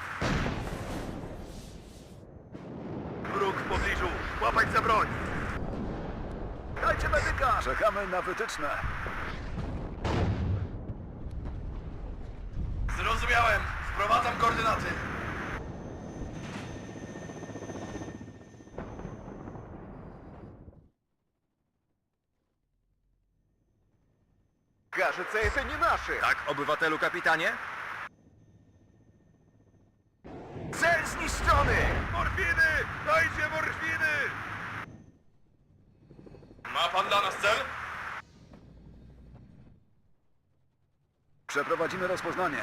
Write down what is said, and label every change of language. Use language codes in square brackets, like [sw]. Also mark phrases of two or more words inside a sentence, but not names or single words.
[pl] Wróg w pobliżu. Łapać za broń. Dajcie medyka! Czekamy na wytyczne. Zrozumiałem. Wprowadzam koordynaty. [ru] Кажется, это не наши. [pl] Tak, obywatelu kapitanie? cel zniszczony! Morfiny! Dajcie morfiny! Ma pan dla nas cel? Przeprowadzimy rozpoznanie.